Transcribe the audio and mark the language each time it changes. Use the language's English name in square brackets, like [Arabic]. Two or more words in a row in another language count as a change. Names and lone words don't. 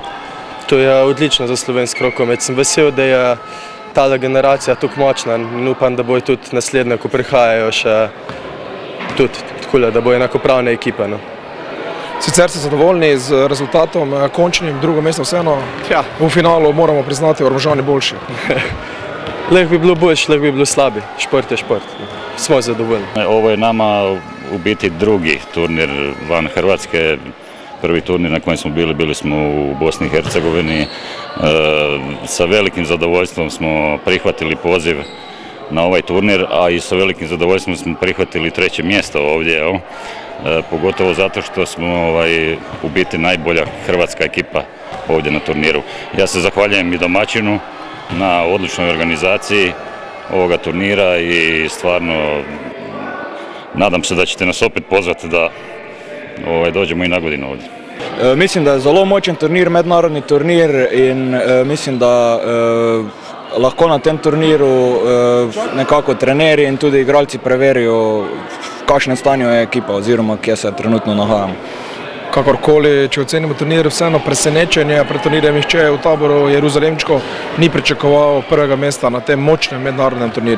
[Slovenian] To je odlično za slovenski rokomet. Sem vesel, da je ta generacija tako močna in upam, da bojo tudi naslednje, ko prihajajo še tudi tako, da bojo enakopravne ekipe. Sicer ste zadovoljni z rezultatom, končnim, drugo mesto vseeno. V finalu moramo priznati, Ormožani boljši. Lahko bi bilo boljši, lahko bi bilo slabi. Šport je šport. Smo zadovoljni. [Croatian] Ovo je nama u biti drugi turnir van Hrvatske. Prvi turnir na kojem smo bili smo u Bosni i Hercegovini. Sa velikim zadovoljstvom smo prihvatili poziv na ovaj turnir, a i sa velikim zadovoljstvom smo prihvatili 3. mjesto ovdje. Pogotovo zato što smo u biti najbolja hrvatska ekipa ovdje na turniru. Ja se zahvaljujem i domaćinu na odličnoj organizaciji ovoga turnira i stvarno nadam se da ćete nas opet pozvati da dođemo i na godinu ovdje. [Slovenian] Mislim da je zelo močen turnir, mednarodni turnir in mislim da lahko na tem turniru nekako trenerji in tudi igralci preverijo, v kakšnem stanju je ekipa oziroma kje se trenutno nahajamo. Kakorkoli, če ocenimo turnir, vseeno presenečenje, pred turnirjem nihče v taboru Jeruzalemčkov ni pričakoval prvega mesta na tem močnem mednarodnem turnirju.